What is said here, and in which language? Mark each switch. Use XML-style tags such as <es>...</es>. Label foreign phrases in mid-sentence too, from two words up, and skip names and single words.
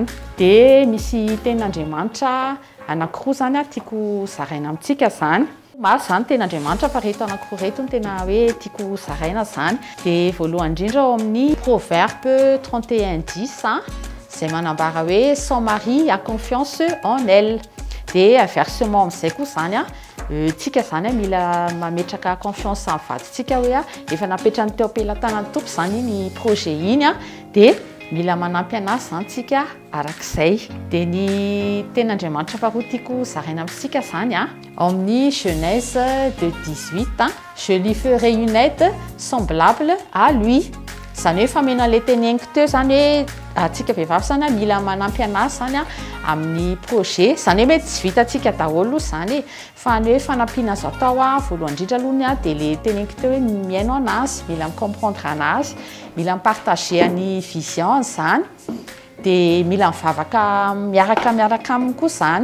<mg>Dia misy ten'Andriamanitra anankiroa zany tiako zaraina amintsika zany. Maro zany ten'Andriamanitra fa reto anankiroa reto no tena hoe tiako zaraina zany. Dia voalohany indrindra ao amin'ny proverbe 31:10 izay manambara hoe</mg> <fr>son mari a confiance en elle.</fr> <mg>Dia versement amin'izay koa zany tsika zany mila mametraka confiance amin'ny vadintsika hoe efa napetrany teo am-pelantanan'ny tompo zany ny projet iny dia mila manampy anazy zany tsika arak'izay. Dia ny ten'Andriamanitra faharoa tiako zaraina amintsika zany amin'ny Genèse 2:18</mg> <fr>je lui ferai une aide semblable à lui.</fr> <mg>Zany hoe famena le teneniko teo zany hoe atsika vehivavy zany mila manampy anazy zany amin'ny projet zany hoe mety tsy vitantsika daholo zany fa ny hoe fanampiana azo atao voalohany indrindra alohany dia le teneniko teo hoe mihaino anazy, mila micomprendre anazy, mila mipartager ny vision zany dia mila mivavaka miaraka aminy koa zany.</mg>